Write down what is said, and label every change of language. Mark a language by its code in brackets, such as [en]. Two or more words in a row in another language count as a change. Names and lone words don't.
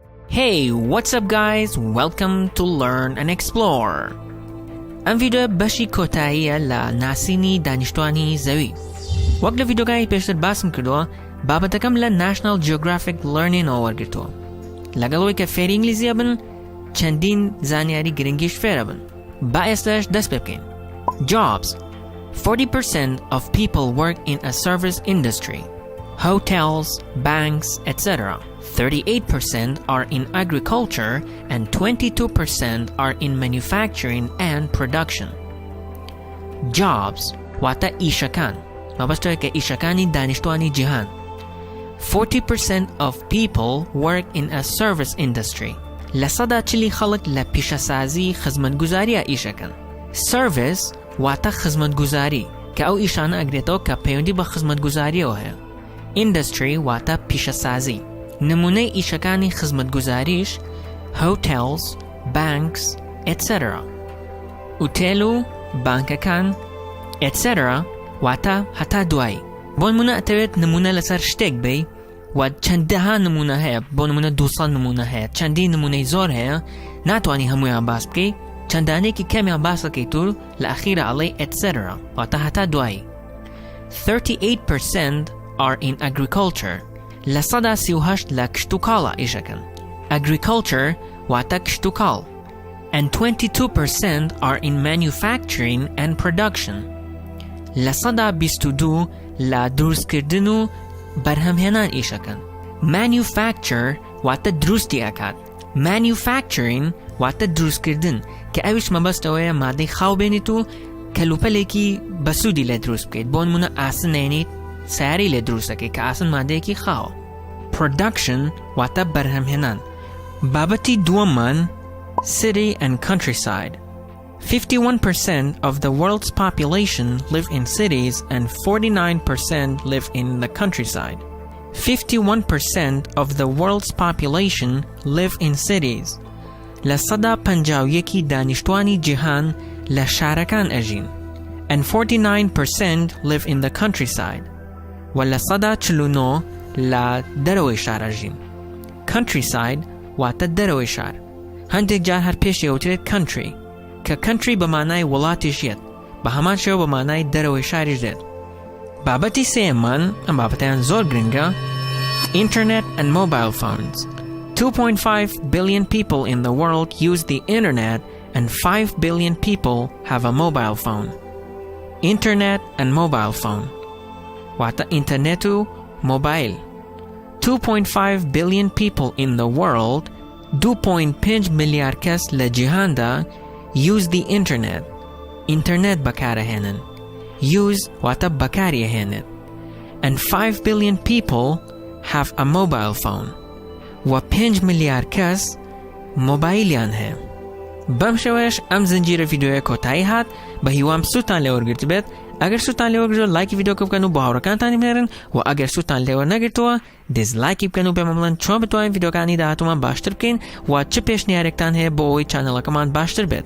[en] Hey, what's up guys? Welcome to Learn and Explore. [ckb] ئەم ڤیدیۆ بەشی کۆتاییە لە ناسینی دانیشتوانی زەوی. وەک لە ڤیدیۆکانی پێشتر باسم کردووە، بابەتەکەم لە National Geographic Learning-ەوە وەرگرتووە. لەگەڵەوەی کە فێری ئینگلیزیە بن، چەندین زانیاری گرنگیش فێرە بن. با ئێستاش دەست پێ بکەین. [en] Jobs. 40% of people work in a service industry. Hotels, banks, etc. 38% are in agriculture and 22% are in manufacturing and production. [ckb] Jobs واتە ئیشەکان. مەبەستەوە کە ئیشەکانی دانیشتوانی جیهان. [en] 40% of people work in a service industry. [ckb] لە سەدا چلی خەڵک لە پیشەسازی خزمەتگوزاریە ئیشەکەن. Service واتە خزمەتگوزاری کە ئەو ئیشانە ئەگرێتەوە کە پەیوەندی بە خزمەتگوزاریەوە هەیە. Industry واتە پیشەسازی. نمونەی ئیشەکانی خزمەتگوزاریش [en] hotels, banks, etc. [ckb] ئوتێل و بانکەکان etc. واتە هەتا دوایی. بۆ نمونە ئەتەوێت نمونە لەسەر شتێک بێ و چەندەها نمونە هەیە، بۆ نمونە 200 نمونە هەیە، چەندین نمونەی زۆر هەیە، ناتوانی هەموویان باس بکەی، چەندانێکی کەمیان باس دەکەیت و لە ئەخیرە ئەڵێی etc. واتە هەتا دوایی. [en] 38% are in agriculture. [ckb] لە سەدا 38 لە کشت و کاڵە ئیشەکەن. Agriculture واتە کشت و کاڵ. [en] And 22% are in manufacturing and production. [ckb] لە سەدا 22 لە دروستکردن و بەرهەمهێنان ئیشەکەن. Manufacture واتە دروستی ئەکات. Manufacturing واتە دروستکردن کە ئەویش مەبەستەوەیە مادەی خاو بێنیت و کەلوپەلێکی بەسوودی لێ دروست بکەیت. بۆ نمونە ئاسن نێنیت، سیاری لێ دروست دەکەیت کە ئاسن مادەیەکی خاوە. Production واتە بەرهەمهێنان. بابەتی دووەممان [en] City and Countryside. 51% of the world's population live in cities and 49% live in the countryside. 51% of the world's population live in cities. [ckb] لە سەدا 51 دانیشتوانی جیهان لە شارەکان ئەژین. [en] And 49% live in the countryside. [ckb] و لە سەدا 49 لە دەرەوەی شار ئەژین. Countryside واتە دەرەوەی شار. هەندێک جار هەر پێشی ئەوترێت country کە country بە مانای وڵاتیش یەت، بە هەمان شێوە بە مانای دەرەوەی شاریش دێت. بابەتی سێیەممان، ئەم بابەتیان زۆر گرنگە، [en] Internet and mobile phones. 2.5 billion people in the world use the internet and 5 billion people have a mobile phone. Internet and mobile phone [ckb] واتە ئینتەرنێت و مۆبایل. [en] 2.5 billion people in the world 2.5 [ckb] ملیار کەس لە جیهاندا [en] use the internet. [ckb] ئینتەرنێت بەکارەهێنن. use واتە بەکاریەهێنێت. [en] And 5 billion people have a mobile phone. [ckb] و 5 ملیار کەس مۆبایلیان هەیە. بەم شێوەیەش ئەم زنجیرە ڤیدیۆیە کۆتایی هات. بە هیوام سوودتان لێوەرگرت بێت. ئەگەر سوودتان لێوەرگرت لایکی ڤیدیۆکە بکەن و بە هاوڕێکانتانی بنێرن و ئەگەر سوودتان لێوە نەگرتووە دیزلایکی بکەن و پێمە بڵێن چۆن بتوانین ڤیدیۆکانی داهاتوومان باشتر بکەین و چ پێشنیارێکتان هەیە بۆ ئەوەی چانەڵەکەمان باشتر بێت.